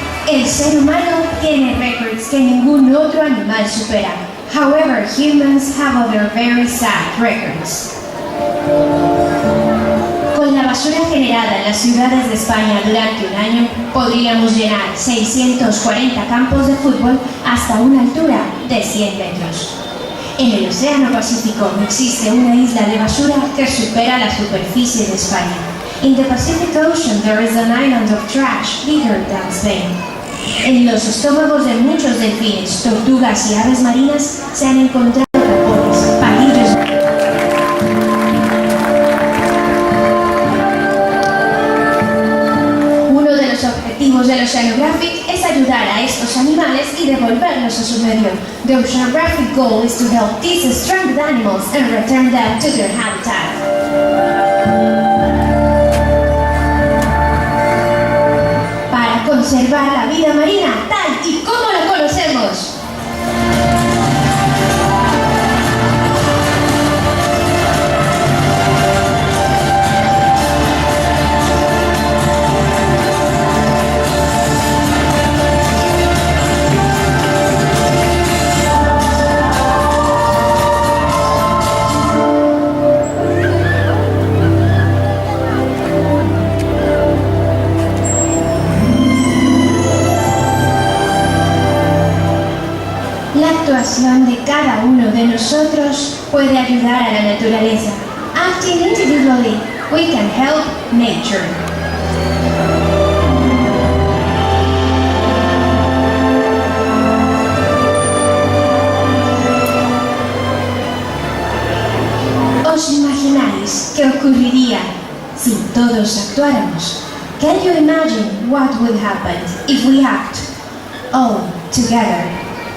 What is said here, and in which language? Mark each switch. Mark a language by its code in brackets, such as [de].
[es] El ser humano tiene récords que ningún otro animal supera. [en] However, humans have other very sad records. [es] Con la basura generada en las ciudades de España durante un año, podríamos llenar 640 campos de fútbol hasta una altura de 100 metros. En el Océano Pacífico existe una isla de basura que supera la superficie de España. [en] In the Pacific Ocean there is an island of trash bigger than Spain. [es] En los estómagos de muchos delfines, tortugas y aves marinas se han encontrado tapones, palillos. Uno de los objetivos del Oceanographic es ayudar a estos animales y devolverlos a su medio. [en] The Oceanographic goal is to help these stranded animals and return them to their habitat. [es] Conservar la vida marina tal y como la conocemos. donde cada uno de nosotros puede ayudar a la naturaleza. [en] Acting individually, we can help nature. [es] ¿Os imagináis qué ocurriría si todos actuáramos? [en] Can you imagine what would happen if we act all together?